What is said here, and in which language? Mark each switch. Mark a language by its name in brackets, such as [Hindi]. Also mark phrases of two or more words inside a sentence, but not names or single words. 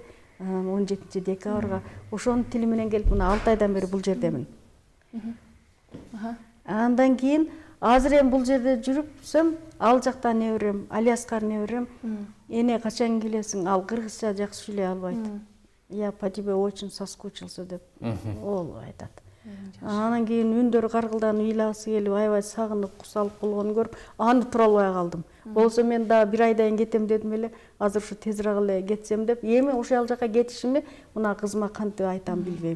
[Kyrgyz] 17 декабрга ошонун тили менен келип мына 6 айдан бери бул жердемин. Андан кийин азыр эми бул жерде жүрүпсөм, ал жакта неберем, Алиаскар неберем, эне качан келесиң? Ал кыргызча жакшы сүйлөй албайт. [Russian] Я по тебе очень соскучился [Kyrgyz] деп ол айтат. Анан кийин үндөрү каргылданып ыйлагысы келип, аябай сагынып, кусалып болгонун көрүп, аны тура албай калдым. Болсо мен да 1 айдан кетем дедим эле, азыр ушу тезирээк эле кетсем деп, эми ошол жака кетишимди мына кызыма кантип айтам билбейм.